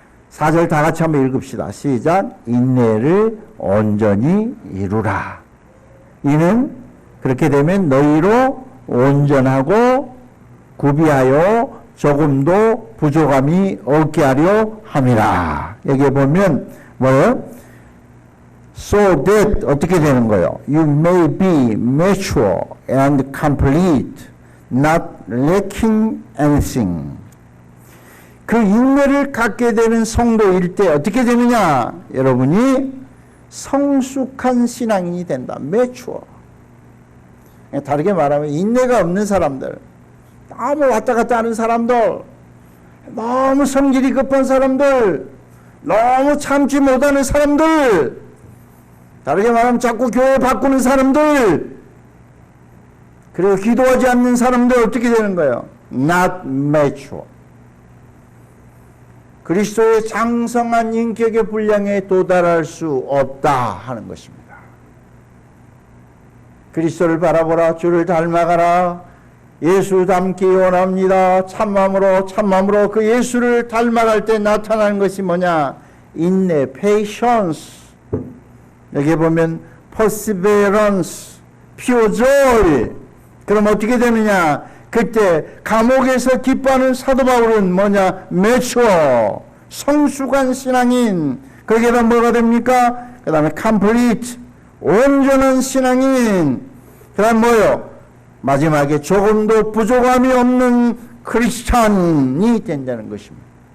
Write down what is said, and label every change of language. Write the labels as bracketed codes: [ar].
[ko] 4절 다 같이 한번 읽읍시다. 시작. 인내를 온전히 이루라. 이는 그렇게 되면 너희로 온전하고 구비하여 조금도 부족함이 없게 하려 함이라. 여기에 보면 뭐예요? So that 어떻게 되는 거예요? [en] You may be mature and complete, not lacking anything. [ko] 그 인내를 갖게 되는 성도일 때 어떻게 되느냐? 여러분이 성숙한 신앙인이 된다. 매추어. 다르게 말하면 인내가 없는 사람들, 너무 왔다 갔다 하는 사람들, 너무 성질이 급한 사람들, 너무 참지 못하는 사람들, 다르게 말하면 자꾸 교회 바꾸는 사람들, 그리고 기도하지 않는 사람들 어떻게 되는 거예요? [en] Not mature. [ko] 그리스도의 장성한 인격의 분량에 도달할 수 없다 하는 것입니다. 그리스도를 바라보라. 주를 닮아가라. 예수 닮기 원합니다. 참마음으로 그 예수를 닮아갈 때 나타나는 것이 뭐냐? 인내, patience. 여기 보면 [en] perseverance, pure joy. [ko] 그럼 어떻게 되느냐? 그때 감옥에서 기뻐하는 사도 바울은 뭐냐? mature, 성숙한 신앙인. 거기에다 뭐가 됩니까? 그 다음에 complete, 온전한 신앙인. 그 다음 뭐요? 마지막에 조금도 부족함이 없는 크리스찬이 된다는 것입니다.